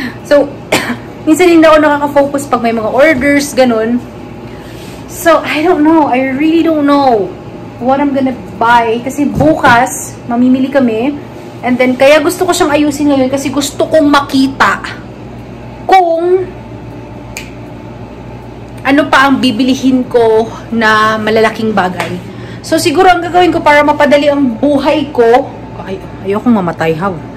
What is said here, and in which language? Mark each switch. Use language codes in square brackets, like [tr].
[tl] So, minsan hindi ako nakaka-focus pag may mga orders, ganun. [en] So, I don't know. I really don't know what I'm gonna buy. [tl] Kasi bukas, mamimili kami. And then, kaya gusto ko siyang ayusin ngayon kasi gusto kong makita kung ano pa ang bibilihin ko na malalaking bagay. So, siguro ang gagawin ko para mapadali ang buhay ko, ayokong mamatay, how?